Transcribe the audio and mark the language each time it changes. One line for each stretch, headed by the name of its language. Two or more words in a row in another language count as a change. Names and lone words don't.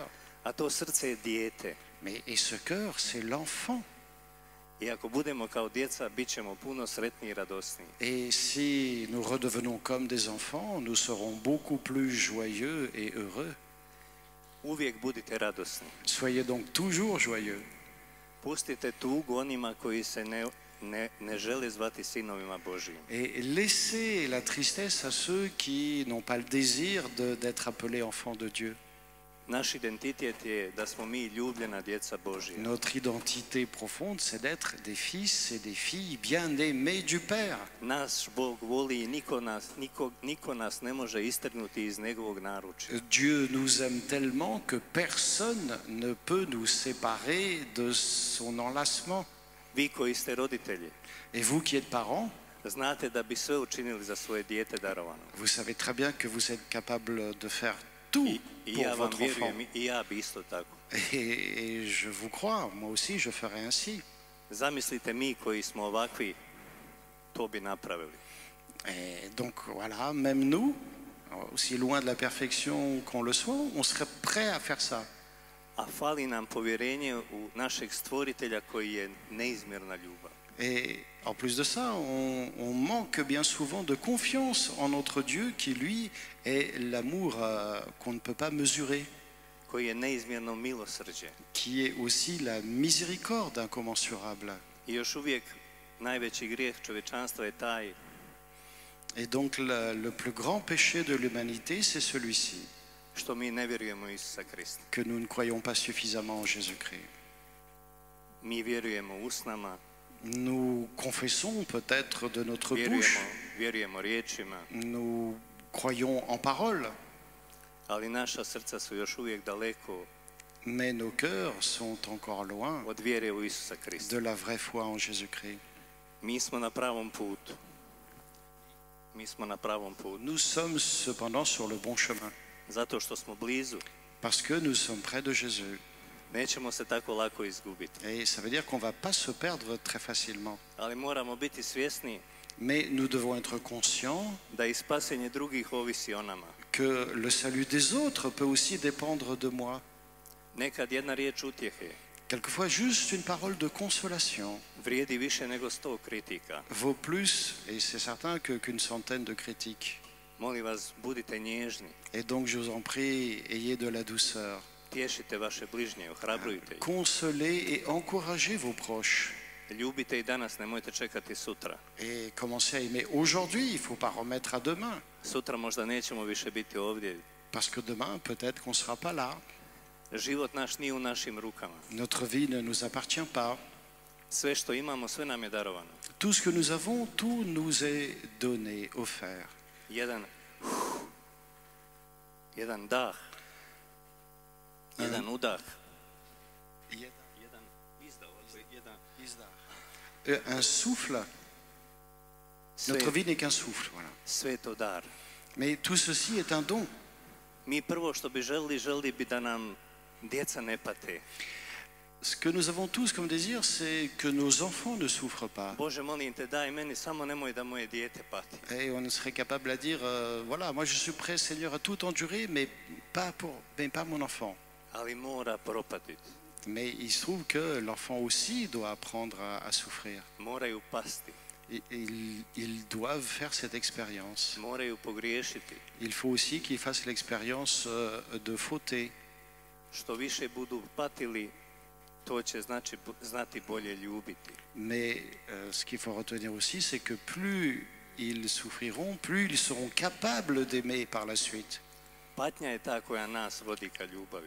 Croatian: A to srce je dijete.
French: Et ce cœur, c'est l'enfant.
Croatian: I ako budemo kao djeca, bit ćemo puno sretniji i radosniji.
French: Et si nous redevenons comme des enfants, nous serons beaucoup plus joyeux et heureux.
Croatian: Uvijek budite radosni.
French: Soyez donc toujours joyeux.
Croatian: Pustite tugu onima koji se ne žele zvati sinovima Božijim.
French: Et laissez la tristesse à ceux qui n'ont pas le désir d'être appelés enfants de Dieu.
Croatian: Naš identitet je da smo mi ljubljena djeca Božija.
French: Notre identité profonde, c'est d'être des fils et des filles bien-aimés du Père.
Croatian: Naš Bog voli i niko nas ne može istrgnuti iz njegovog naručja.
French: Dieu nous aime tellement que personne ne peut nous séparer de son enlacement.
Croatian: Vi koji ste roditelji,
French: Et vous qui êtes parents,
Croatian: znate da bi sve učinili za svoje dijete darovano.
French: vous savez très bien que vous êtes capable de faire tout pour
Croatian: ja vam
French: votre enfant.
Croatian: vjerujem, i ja bi isto tako.
French: Et je vous crois, moi aussi je ferai ainsi.
Croatian: Zamislite mi koji smo ovakvi, to bi napravili.
French: Et donc voilà, même nous, aussi loin de la perfection qu'on le soit, on serait prêt à faire ça.
Croatian: A fali nam povjerenje u našeg stvoritelja koji je neizmjerna ljubav.
French: Et en plus de ça, on manque bien souvent de confiance en notre Dieu qui, lui, est l'amour qu'on ne peut pas mesurer,
Croatian: Koji je neizmjerno milosrđe.
French: qui est aussi la miséricorde incommensurable.
Croatian: I još uvijek najveći grijeh čovječanstva je taj
French: Et donc le plus grand péché de l'humanité, c'est celui-ci,
Croatian: što mi ne vjerujemo u Isusa Krista.
French: que nous ne croyons pas suffisamment en Jésus-Christ.
Croatian: Mi vjerujemo usnama,
French: Nous confessons peut-être de notre bouche,
Croatian: vjerujemo riječima,
French: nous croyons en parole,
Croatian: ali naša srca su još uvijek daleko
French: mais nos cœurs sont encore loin
Croatian: od vjere u Isusa Krista.
French: de la vraie foi en Jésus-Christ.
Croatian: Mi smo na pravom putu. Mi smo na pravom putu.
French: Nous sommes cependant sur le bon chemin,
Croatian: Zato što smo blizu,
French: parce que nous sommes près de Jésus.
Croatian: nećemo se tako lako izgubiti.
French: Et ça veut dire qu'on ne va pas se perdre très facilement.
Croatian: Ali moramo biti svjesni
French: Mais nous devons être conscients
Croatian: da i spasenje drugih ovisi o nama.
French: que le salut des autres peut aussi dépendre de moi.
Croatian: Nekad jedna riječ utjehe
French: Quelquefois, juste une parole de consolation
Croatian: vrijedi više nego 100 kritika.
French: vaut plus, et c'est certain, qu'une centaine de critiques.
Croatian: Molim vas, budite nježni,
French: Et donc, je vous en prie, ayez de la douceur.
Croatian: tješite vaše bližnje, ohrabrujte ih.
French: Consolez et encouragez vos proches.
Croatian: Ljubite i danas, nemojte čekati sutra.
French: Et commencez à aimer aujourd'hui, il ne faut pas remettre à demain.
Croatian: Sutra možda nećemo više biti ovdje.
French: Parce que demain, peut-être qu'on ne sera pas là.
Croatian: Život naš nije u našim rukama.
French: Notre vie ne nous appartient pas.
Croatian: Sve što imamo, sve nam je darovano.
French: Tout ce que nous avons, tout nous est donné, offert.
Croatian: Jedan dah, jedan udah,
French: un souffle. Notre vie n'est qu'un souffle. Voilà.
Croatian: Sve je to dar.
French: Mais tout ceci est un don.
Croatian: Mi prvo što bi želili bi da nam djeca ne pate.
French: Ce que nous avons tous comme désir, c'est que nos enfants ne souffrent pas.
Croatian: Bože, molim te, daj meni, samo nemoj da moje dijete pati.
French: Et on serait capable à dire, voilà, moi je suis prêt, Seigneur, à tout endurer, mais pas mon enfant.
Croatian: Ali mora propatiti.
French: Mais il se trouve que l'enfant aussi doit apprendre à souffrir.
Croatian: Moraju pasti.
French: Ils doivent faire cette expérience.
Croatian: Moraju pogriješiti.
French: Il faut aussi qu'ils fassent l'expérience de fauter.
Croatian: Što više budu patili, to će znati bolje ljubiti.
French: Mais ce qu'il faut retenir aussi, c'est que plus ils souffriront, plus ils seront capables d'aimer par la suite.
Croatian: Patnja je ta koja nas vodi ka ljubavi.